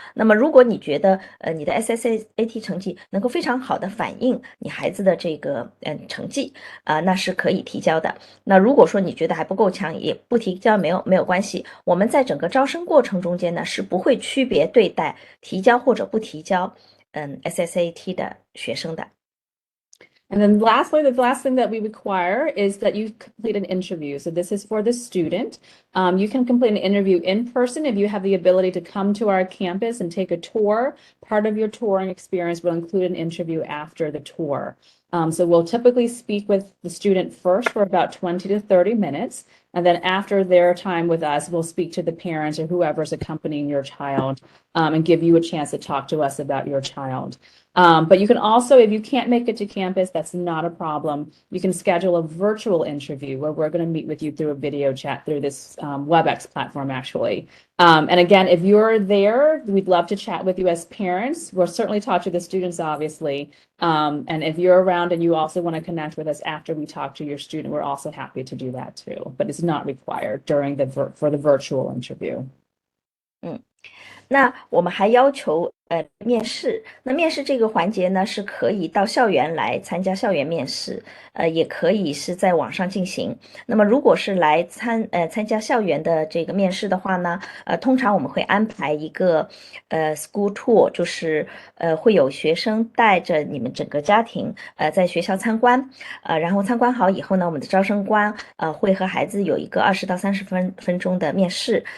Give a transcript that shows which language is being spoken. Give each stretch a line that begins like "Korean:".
Chinese: 那么如果你觉得你的 SSAT 成绩能够非常好的反映你孩子的这个成绩那是可以提交的。那如果说你觉得还不够强，也不提交没有关系。我们在整个招生过程中间呢，是不会区别对待提交或者不提交SSAT 的学生的。
English: And then lastly, the last thing that we require is that you complete an interview. So this is for the student. You can complete an interview in person if you have the ability to come to our campus and take a tour. Part of your touring experience will include an interview after the tour. So we'll typically speak with the student first for about 20 to 30 minutes. And then after their time with us, we'll speak to the parents or whoever's accompanying your child and give you a chance to talk to us about your child. But you can also, if you can't make it to campus, that's not a problem. You can schedule a virtual interview where we're going to meet with you through a video chat through this WebEx platform, actually. And again, if you're there, we'd love to chat with you as parents. We'll certainly talk to the students, obviously. And if you're around and you also want to connect with us after we talk to your student, we're also happy to do that too. But it's not required for the virtual interview.
Chinese: 那我们还要求面试。那面试这个环节呢，是可以到校园来参加校园面试，也可以是在网上进行。那么如果是来参加校园的这个面试的话呢，通常我们会安排一个school tour，就是会有学生带着你们整个家庭在学校参观，然后参观好以后呢，我们的招生官会和孩子有一个20到30分钟的面试。